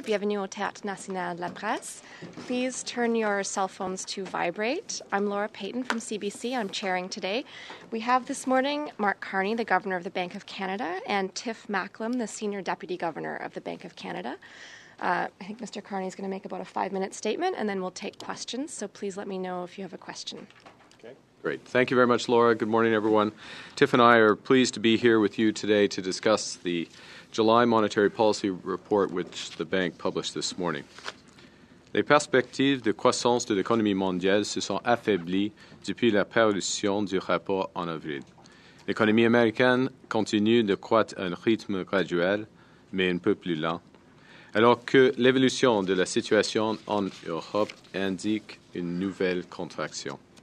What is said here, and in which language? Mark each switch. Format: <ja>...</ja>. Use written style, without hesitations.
<fr>Bienvenue au Théâtre National de la Presse.</fr> <en>Please turn your cell phones to vibrate. I'm Laura Payton from CBC. I'm chairing today. We have this morning Mark Carney, the Governor of the Bank of Canada, and Tiff Macklem, the Senior Deputy Governor of the Bank of Canada. I think Mr. Carney is going to make about a 5-minute statement, and then we'll take questions. So please let me know if you have a question. Okay, great. Thank you very much, Laura. Good morning, everyone. Tiff and I are pleased to be here with you today to discuss the July Monetary Policy Report, which the bank published this morning.</en> <fr>Les perspectives de croissance de l'économie mondiale se sont affaiblies depuis la parution du rapport en avril. L'économie américaine continue de croître à un rythme graduel, mais un peu plus lent, alors que l'évolution de la situation en Europe indique une nouvelle contraction.</fr>